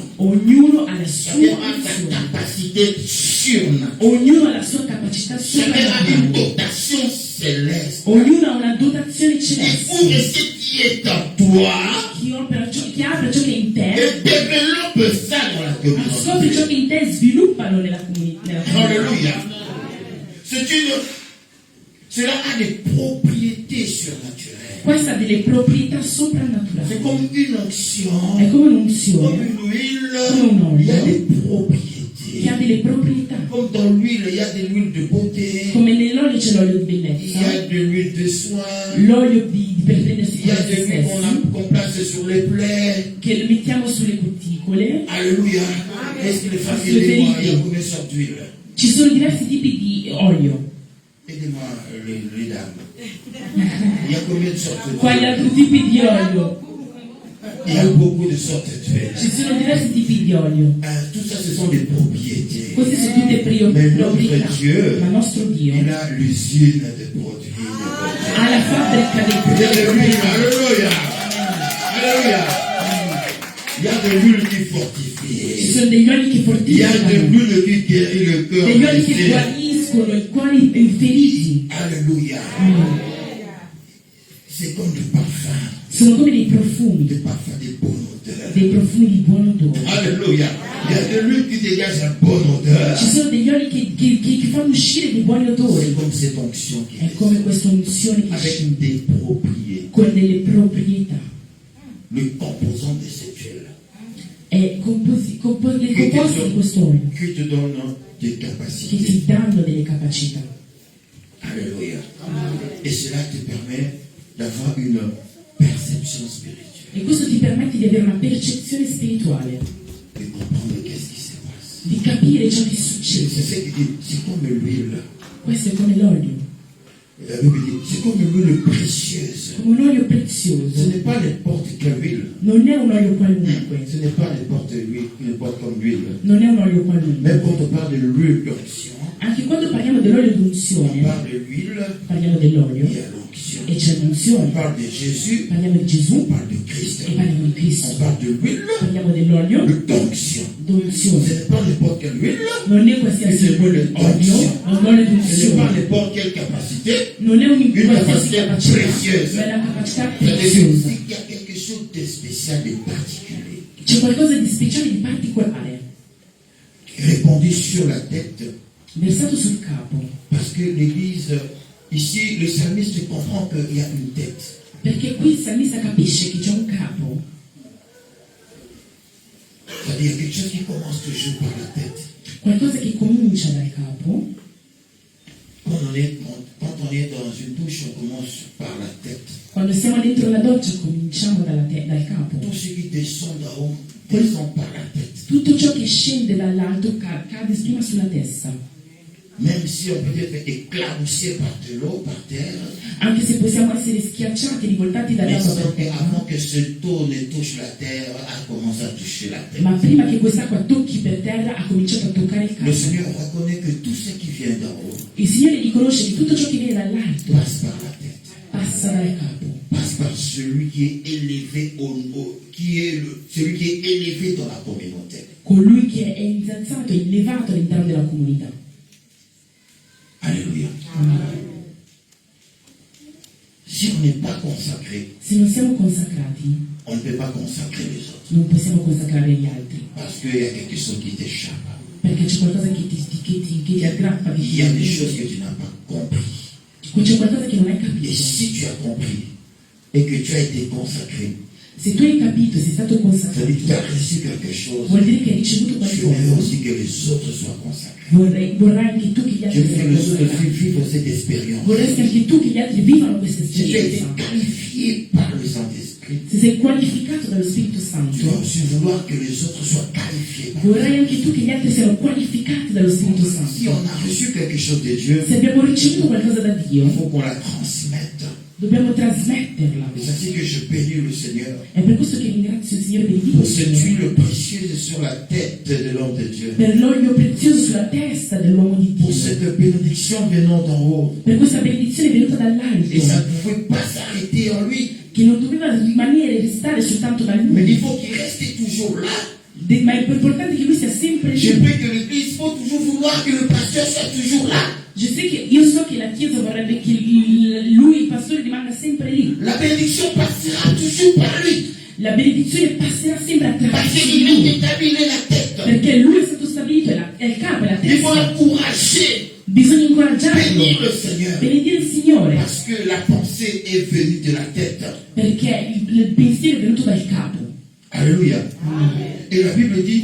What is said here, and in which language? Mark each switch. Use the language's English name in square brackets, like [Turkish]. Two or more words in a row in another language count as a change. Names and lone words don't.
[Italian] Ognuno ha la sua [French] Chacun a sa [Italian] unzione. [French] capacité surnaturelle. [Italian] Ognuno ha la sua capacità [French] Chacun a une [Italian] soprannaturale. [French] dotation céleste. [Italian] Ognuno ha una dotazione [French] Et [Italian] celeste [French] ouvre ce qui est en toi [Italian] che apre ciò che è in te [French] et développe ça dans la [Italian] Scopri ciò che in te, sviluppalo nella comunità. [French] Alléluia. Cela a des propriétés surnaturelles. [Italian] Questa ha delle proprietà soprannaturali. [French] C'est comme une onction. [Italian] È come un'unzione, [French] Comme une huile. [Italian] come un [French] Il y a [Italian] olio [French] des propriétés. [Italian] che ha delle proprietà. [French] Comme dans l'huile, il y a de l'huile de beauté. [Italian] Come nell'olio c'è l'olio di [French] Il y [Italian] bellezza, [French] a de l'huile de soin. [Italian] l'olio per prendersi [French] Il y a [Italian] cura [French] de [Italian] di se [French] l'huile [Italian] stessi, [French] qu'on place sur les plaies. [Italian] che lo mettiamo sulle cuticole. [French] Alléluia. Est-ce que les femmes Sur le aidez-moi? Il y a [Italian] ferite. [French] combien de sortes d'huile? [Italian] Ci sono diversi tipi di olio. [French] Aidez-moi, les dames. Il y a combien de sortes d'huile? [Italian] Quali altri tipi di olio? [French] Il y a beaucoup de sortes d'huile. [Italian] Ci sono diversi tipi di olio. [French] Tout ça, ce sont des propriétés. [Italian] Queste sono tutte [French] Mais notre [Italian] proprietà. [French] Dieu, [Italian] Ma il nostro Dio [French] il a l'usine de produits. de beauté. [Italian] ha la fabbrica dei [French] Il y a de l'huile. [Italian] prodotti. [French] Alléluia. Alléluia. Il y a de l'huile qui [Italian] Ci [French] fortifie. [Italian] sono degli oli che [French] Il y a de [Italian] fortificano, [French] l'huile qui guérit le cœur. [Italian] degli oli che [French] blessé. [Italian] guariscono i cuori feriti. [French] Alléluia. C'est comme du parfum. [Italian] Sono come dei profumi, [French] Des parfums de bonne odeur. [Italian] dei profumi di buon odore. [French] Alléluia. Il y a de l'huile qui dégage une bonne odeur. [Italian] Ci sono degli oli che fanno uscire dei buoni odori. [French] C'est comme cette onction qui [Italian] È come questa unzione che [French] avec [Italian] scende [French] des propriétés. [Italian] con delle proprietà. [French] Le composant de cette huile [Italian] È le composti di questo olio [French] qui te donne des [Italian] che [French] capacités. [Italian] ti danno delle capacità. [French] Alléluia. Et cela te permet d'avoir une perception spirituelle. [Italian] E questo ti permette di avere una percezione spirituale, [French] De comprendre qu'est-ce qui se passe. [Italian] di capire ciò che [French] C'est [Italian] succede. [French] ce qui dit, c'est comme l'huile. [Italian] Questo è come l'olio, [French] La Bible dit, c'est comme l'huile précieuse. [Italian] come un olio [French] Ce [Italian] prezioso. [French] n'est pas n'importe quelle huile. [Italian] Non è un olio qualunque, [French] Ce n'est pas n'importe comme l'huile. [Italian] non è un olio qualunque. [French] Même quand on parle de l'huile d'onction, [Italian] Anche quando parliamo dell'olio [French] on [Italian] d'unzione, [French] parle de l'huile, [Italian] parliamo dell'olio [French] il y a l'onction. [Italian] e c'è [French] On [Italian] l'unzione. [French] parle de Jésus, [Italian] Parliamo di [French] on [Italian] Gesù [French] parle de Christ. [Italian] e parliamo di [French] On [Italian] Cristo. [French] parle de l'huile [Italian] Parliamo dell'olio [French] d'onction. Ce [Italian] d'unzione. [French] n'est pas n'importe quelle huile, [Italian] Non è qualsiasi [French] C'est l'olio [Italian] olio, è un olio [French] ce n'est pas [Italian] d'unzione. [French] n'importe quelle capacité. [Italian] Non è un [French] Une [Italian] qualsiasi capacità capacità, preziosa. ma è una capacità [French] C'est-à-dire [Italian] preziosa. [French] qu'il y a quelque chose de spécial, de particulier, [Italian] C'è qualcosa di speciale, di particolare, [French] répandu sur la tête. [Italian] versato sul capo, [French] Parce que l'Église, ici, le psalmiste comprend qu'il y a une tête. [Italian] perché qui il salmista capisce che c'è un capo, [French] C'est-à-dire quelque chose qui commence toujours par la tête. [Italian] qualcosa che comincia dal capo. [French] Quand on est dans une douche, on commence par la tête. [Italian] Quando siamo dentro la doccia cominciamo dal capo. [French] Tout ce qui descend d'en haut descend par la tête. [Italian] Tutto ciò che scende dall'alto cade prima sulla testa. [French] Même si on peut être éclaboussé par de l'eau, par terre, [Italian] Anche se possiamo essere schiacciati, rivoltati [French] mais [Italian] dall'acqua per [French] sans [Italian] terra. [French] qu'avant que ce taux ne touche la terre, a commencé à toucher la terre. [Italian] Ma prima che quest'acqua tocchi per terra ha cominciato a toccare il [French] Le [Italian] capo. [French] Seigneur reconnaît que tout ce qui vient d'en haut [Italian] Il Signore riconosce che tutto ciò che viene dall'alto [French] passe par la tête, [Italian] passa dal capo. [French] passe par celui qui est élevé celui qui est élevé dans la communauté. [Italian] Colui che è innalzato, elevato all'interno della comunità. [French] Alléluia. Si on n'est pas consacré, [Italian] Se non siamo consacrati, [French] on ne peut pas consacrer les autres. [Italian] non possiamo consacrare gli altri, [French] Parce qu'il y a quelque chose qui t'échappe. [Italian] perché c'è qualcosa che ti aggrappa, che [French] Il y a des choses [Italian] ti... [French] que tu n'as pas compris. [Italian] C'è qualcosa che non hai [French] Et [Italian] capito. [French] si tu as compris et que tu as été consacré, [Italian] Se tu hai capito, sei stato [French] ça veut [Italian] consacrato, [French] dire que tu as reçu quelque chose. [Italian] vuol dire che hai ricevuto [French] Tu veux [Italian] qualcosa. [French] aussi que les autres soient consacrés. [Italian] Vorrai anche tu che gli [French] Je [Italian] altri [French] veux que [Italian] siano [French] les autres [Italian] consacrati. [French] vivent cette expérience. [Italian] Vorresti anche tu che gli altri vivano questa [French] Si tu as été [Italian] esperienza. [French] qualifié par le Saint-Esprit, [Italian] Se sei qualificato dallo Spirito [French] tu dois [Italian] Santo, [French] aussi vouloir que les autres soient qualifiés par [Italian] vorrai anche tu che gli altri siano qualificati dallo Spirito [French] Si [Italian] Santo. [French] on a reçu quelque chose de Dieu, [Italian] Se abbiamo ricevuto qualcosa da [French] il [Italian] Dio, [French] faut qu'on la transmette. [Italian] dobbiamo trasmetterla. [French] Et c'est ainsi que je bénis le Seigneur [Italian] È per questo che ringrazio il Signore per il [French] pour [Italian] Dio, [French] cette huile précieuse sur la tête de l'homme de Dieu. [Italian] per l'olio prezioso sulla testa dell'uomo di [French] Pour [Italian] Dio, [French] cette bénédiction venant d'en haut. [Italian] per questa benedizione venuta [French] Et ça [Italian] dall'alto, [French] ne pouvait pas s'arrêter en lui. [Italian] che non doveva rimanere, restare soltanto da [French] Mais il [Italian] lui, [French] faut qu'il reste toujours là. [Italian] ma è importante che lui sia sempre [French] Je [Italian] lì. [French] veux que l'Église, il faut toujours vouloir que le pasteur soit toujours là. [Italian] Io so che la Chiesa vorrebbe che lui, il pastore, rimanga sempre lì. [French] La bénédiction passera toujours par lui. [Italian] La benedizione passerà sempre [French] Parce [Italian] attraverso [French] qu'il [Italian] di [French] est [Italian] lui. [French] établi, il è la tête. [Italian] Perché lui è stato stabilito, è il capo, è la [French] Il faut [Italian] testa. [French] encourager, [Italian] Bisogna incoraggiarlo, [French] bénir le Seigneur. [Italian] benedire il Signore, [French] Parce que la pensée est venue de la tête. [Italian] perché il pensiero è venuto dal capo. [French] Alléluia. Et la Bible dit,